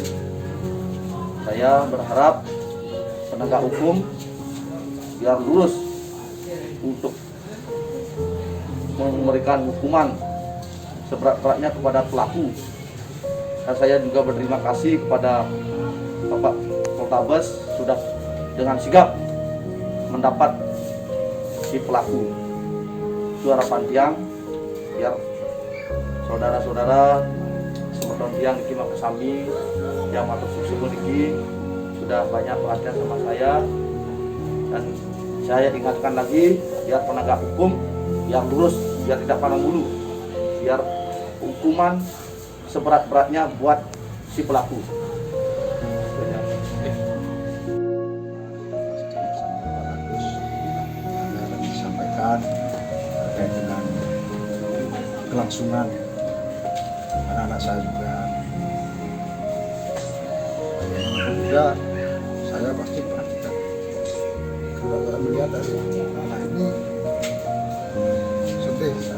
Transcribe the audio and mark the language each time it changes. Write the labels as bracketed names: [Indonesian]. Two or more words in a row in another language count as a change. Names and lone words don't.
[Indonesian] Saya berharap penegak hukum biar lurus untuk memberikan hukuman seberat-beratnya kepada pelaku. Dan saya juga berterima kasih kepada Bapak Poltabes sudah dengan sigap mendapat si pelaku. Itu harapan [Balinese] tiang biar saudara-saudara semeton tiang iki makasami yang matur susu niki [Indonesian] sudah banyak perhatian sama saya, dan saya ingatkan lagi biar penegak hukum yang lurus, biar tidak pandang bulu, biar hukuman seberat-beratnya buat si pelaku. Disampaikan terkait dengan kelangsungan anak-anak saya juga saya pasti perhatikan kalau melihat dari anak ini sedih.